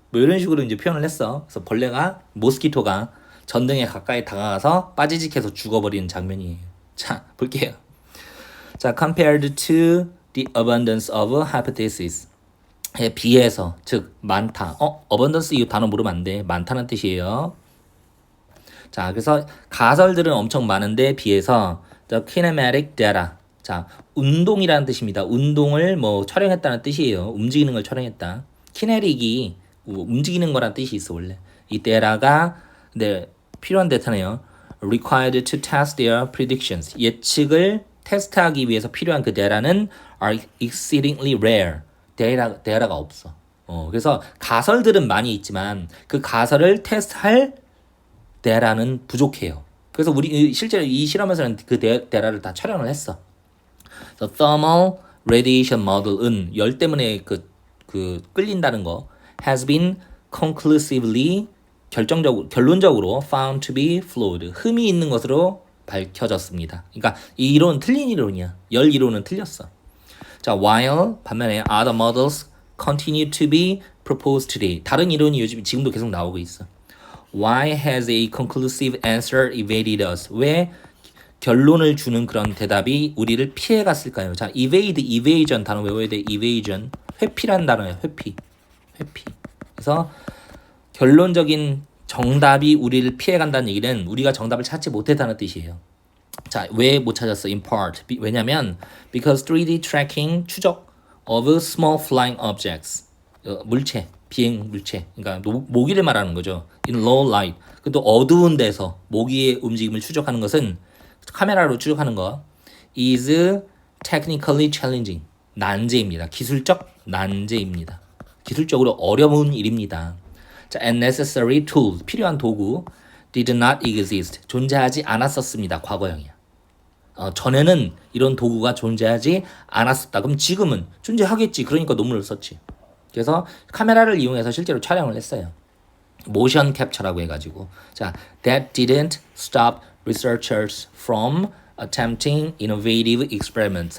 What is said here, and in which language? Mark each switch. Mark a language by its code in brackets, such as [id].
[ko] 뭐 이런 식으로 이제 표현을 했어. 그래서 벌레가 모스키토가 전등에 가까이 다가가서 빠지직해서 죽어버리는 장면이에요. 자, 볼게요. [en] 자, compared to the abundance of hypothesis. [ko] 에 비해서, 즉 많다. abundance 이 단어 모르면 안 돼. 많다는 뜻이에요. 자, 그래서 가설들은 엄청 많은데 비해서 [en] the kinematic data. [ko] 자, 운동이라는 뜻입니다. 운동을 뭐 촬영했다는 뜻이에요. 움직이는 걸 촬영했다. 키네릭이 움직이는 거란 뜻이 있어 원래. 이 데이터가 네, 필요한 데이터네요. [en] required to test their predictions. [ko] 예측을 테스트하기 위해서 필요한 그 데이터는 [en] are exceedingly rare. [ko] 데이터가 없어. 그래서 가설들은 많이 있지만 그 가설을 테스트할 데이터는 부족해요. 그래서 우리 실제로 이 실험에서는 그 데이터를 다 촬영을 했어. [en] The thermal radiation model은 [ko] 열 때문에 그 끌린다는 거 [en] has been conclusively [ko] 결론적으로 [en] found to be flawed. [ko] 흠이 있는 것으로 밝혀졌습니다. 그러니까 이 이론은 틀린 이론이야. 열 이론은 틀렸어. [en] 자, while [ko] 반면에 [en] other models continue to be proposed today. [ko] 다른 이론이 요즘 지금도 계속 나오고 있어. [en] Why has a conclusive answer evaded us? [ko] 왜 결론을 주는 그런 대답이 우리를 피해 갔을까요? 자, evade, evasion 단어 외워야 돼. evasion. 회피란 단어예요. 회피. 그래서 결론적인 정답이 우리를 피해 간다는 얘기는 우리가 정답을 찾지 못했다는 뜻이에요. 자, 왜 못 찾았어? [en] In part. [ko] 왜냐면 [en] because 3D tracking [ko] 추적 [en] of small flying objects. [ko] 물체, 비행 물체. 그러니까 모기를 말하는 거죠. [en] In low light. [ko] 또 어두운 데서 모기의 움직임을 추적하는 것은 카메라로 추적하는 거 [en] is technically challenging. [ko] 난제입니다. 기술적 난제입니다. 기술적으로 어려운 일입니다. [en] 자, and necessary tool. [ko] 필요한 도구 [en] did not exist. [ko] 존재하지 않았었습니다. 과거형이야. 전에는 이런 도구가 존재하지 않았었다. 그럼 지금은 존재하겠지. 그러니까 논문을 썼지. 그래서 카메라를 이용해서 실제로 촬영을 했어요. 모션 캡처라고 해가지고. [en] 자, that didn't stop researchers from attempting innovative experiments.